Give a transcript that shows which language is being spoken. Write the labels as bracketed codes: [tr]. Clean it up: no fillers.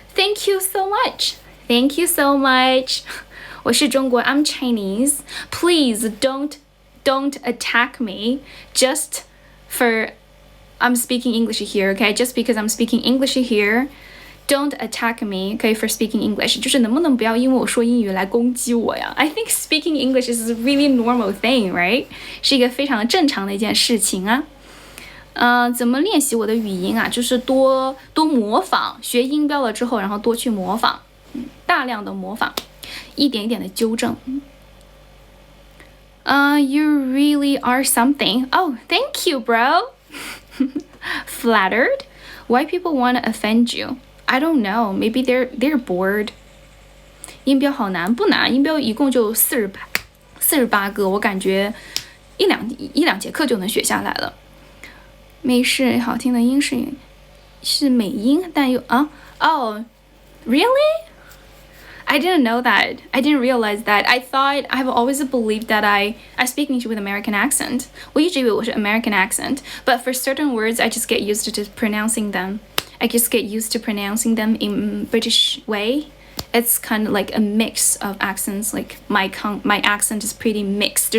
[en] Thank you so much. Thank you so much. [zh] 我是中国 [en] I'm Chinese. Please don't attack me just for I'm speaking English here, okay? Just because I'm speaking English here, don't attack me, okay, for speaking English. [zh] 就是能不能不要因为我说英语来攻击我呀？ [en] I think speaking English is a really normal thing, right? [zh] 是一个非常正常的一件事情啊。怎么练习我的语音啊？就是多模仿，学音标了之后，然后多去模仿，大量的模仿，一点一点的纠正。 [en] You really are something. Oh, thank you, bro. Flattered? Why people want to offend you? I don't know. Maybe they're bored. [zh] 音标好难，不难，音标一共就48个，我感觉一两节课就能学下来了。美式好听的英式是美音，但又 [en] Oh, really? I didn't know that. I didn't realize that. I've always believed that I speak English with American accent. [zh] 我一直以为我是 [en] American accent, but for certain words, I just get used to pronouncing them. I just get used to pronouncing them in British way. It's kind of like a mix of accents. Like my accent is pretty mixed.